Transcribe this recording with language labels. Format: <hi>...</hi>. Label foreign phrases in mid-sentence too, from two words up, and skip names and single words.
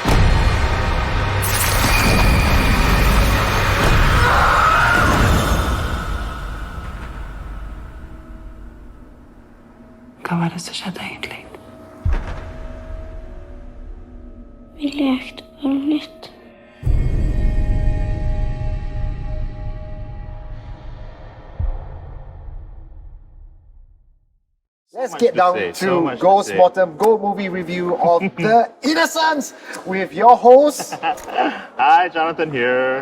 <no>Hva var det som skjedde egentlig? Vi lekte på nytt.</no> <en>Let's get down to Ghost Mortem Go movie review of The Innocents with your host Hi, Jonathan here.</en>